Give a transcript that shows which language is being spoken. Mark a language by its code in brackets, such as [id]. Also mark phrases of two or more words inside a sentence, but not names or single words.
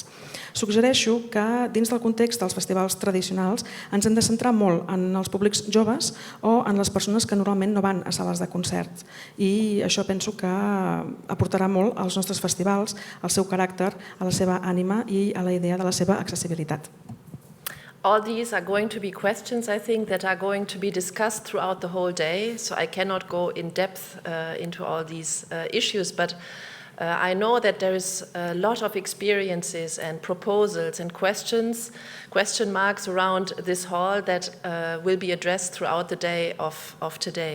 [ca] Suggereixo que dins del context dels festivals tradicionals ens hem de centrar molt en els públics joves o en les persones que normalment no van a sales de concert. I això penso que aportarà molt als nostres festivals, al seu caràcter, a la seva ànima i a la idea de la seva accessibilitat. [en] All these are going to be questions, I think, that are going to be discussed throughout the whole day, so I cannot go in depth into all these issues, but I know that there is a lot of experiences and proposals and question marks around this hall that will be addressed throughout the day of today.